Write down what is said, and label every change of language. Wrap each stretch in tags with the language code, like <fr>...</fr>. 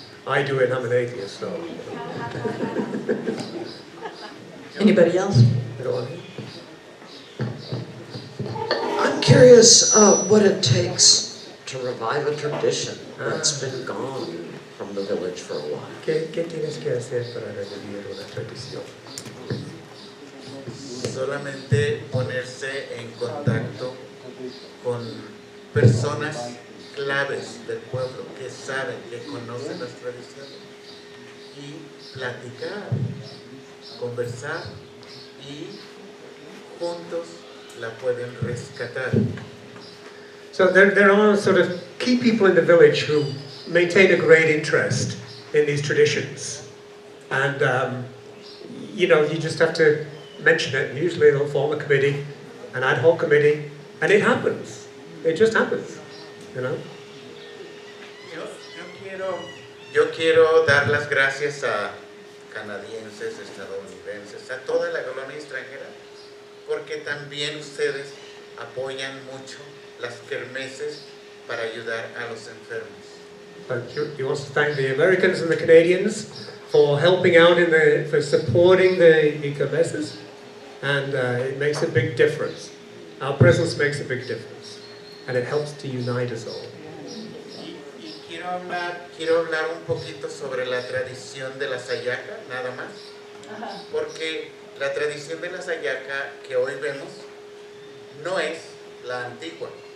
<en>I do it, I'm an atheist, so. Anybody else? Go on. I'm curious what it takes to revive a tradition that's been gone from the village for a while.</en> <es>¿Qué tienes que hacer para revivir una tradición? Solamente ponerse en contacto con personas claves del pueblo que saben, que conocen las tradiciones y platicar, conversar y juntos la pueden rescatar.</es> <en>So there are sort of key people in the village who maintain a great interest in these traditions. And, you know, you just have to mention it. Usually they'll form a committee, an ad hoc committee, and it happens. It just happens, you know.</en> <es>Yo quiero dar las gracias a canadienses, estadounidenses, a toda la colonia extranjera, porque también ustedes apoyan mucho las kermeses para ayudar a los enfermos.</es> <en>But you also thank the Americans and the Canadians for helping out for supporting the kermesses, and it makes a big difference. Our presence makes a big difference, and it helps to unite us all.</en> <es>Y quiero hablar un poquito sobre la tradición de la sayaca, nada más, porque la tradición de la sayaca que hoy vemos no es la antigua.</es>